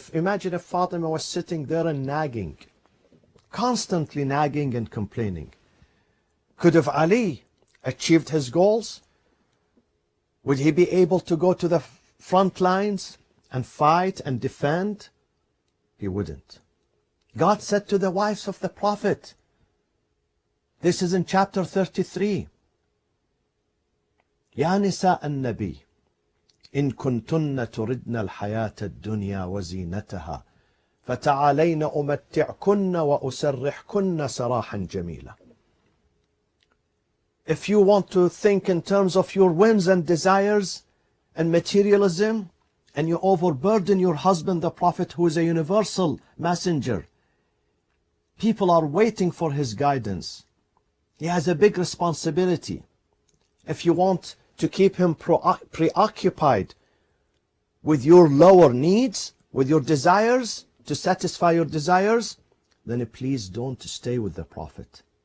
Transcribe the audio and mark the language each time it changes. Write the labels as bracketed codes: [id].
[en] Imagine if Fatima was sitting there and nagging, constantly nagging and complaining. Could have Ali achieved his goals? Would he be able to go to the front lines and fight and defend? He wouldn't. God said to the wives of the Prophet, this is in chapter 33, [ar] يا نساء النبي إن كنتن تردن الحياة الدنيا وزينتها فتعالين أمتعكن وأسرحكن سراحا جميلا. [en] If you want to think in terms of your whims and desires and materialism, and you overburden your husband, the Prophet, who is a universal messenger, people are waiting for his guidance. He has a big responsibility. If you want to keep him preoccupied with your lower needs, with your desires, to satisfy your desires, then please don't stay with the Prophet.